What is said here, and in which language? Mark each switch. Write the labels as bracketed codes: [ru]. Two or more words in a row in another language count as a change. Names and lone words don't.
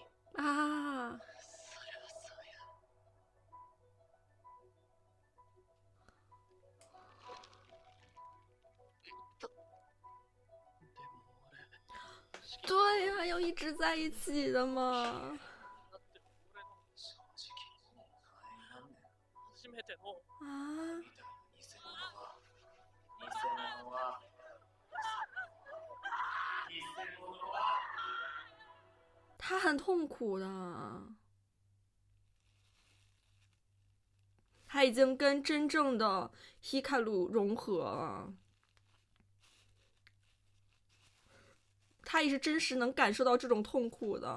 [zh] 啊， [ja] そりゃそうや。でも俺、 [zh] 对呀、要一直在一起的嘛。 [ja] だって俺の正直、大変なんだよ。初めての。 [zh] 啊， [ja] みたいな偽物は [zh] 他很痛苦的，他已经跟真正的希卡鲁融合了，他也是真实能感受到这种痛苦的。